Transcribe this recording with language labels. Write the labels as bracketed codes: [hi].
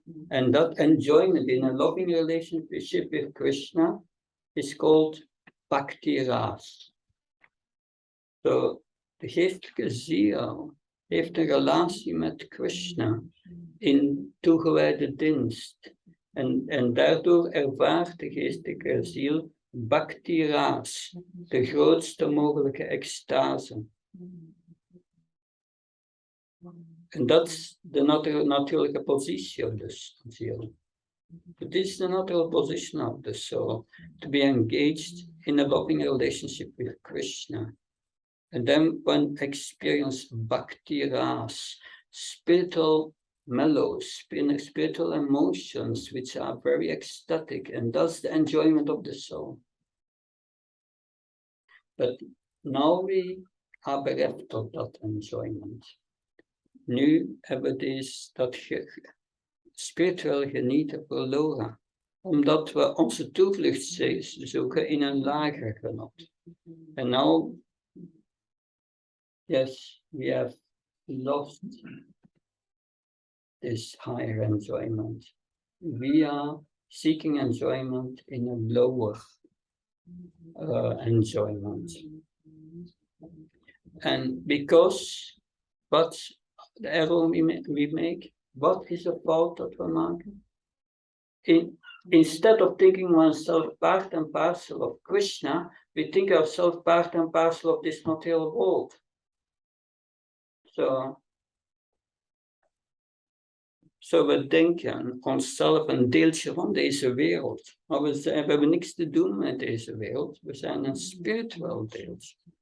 [en] And that enjoyment in a loving relationship with Krishna is called Bhakti Ras. [nl] So de geestelijke ziel heeft een relatie met Krishna in toegewijde dienst. En daardoor ervaart de geestelijke ziel Bhakti Ras, de grootste mogelijke extase. En dat is de natuurlijke positie of de ziel. [en] It is the natural position of the soul to be engaged in a loving relationship with Krishna. And then one experience bhakti ras, spiritual mellows, spiritual emotions which are very ecstatic, and that's the enjoyment of the soul. But now we are bereft of that enjoyment. [nl] Nu hebben we dat spiritueel genieten verloren, omdat we onze toevlucht zoeken in een lager genot. [en] And now, yes, we have lost this higher enjoyment. We are seeking enjoyment in a lower enjoyment. And because what's the error we make? What is the fault that we make? Instead of thinking oneself part and parcel of Krishna, we think ourselves part and parcel of this material world. [nl] Zo we denken onszelf een deeltje van deze wereld. Maar we hebben niks te doen met deze wereld. We zijn een spiritueel deeltje.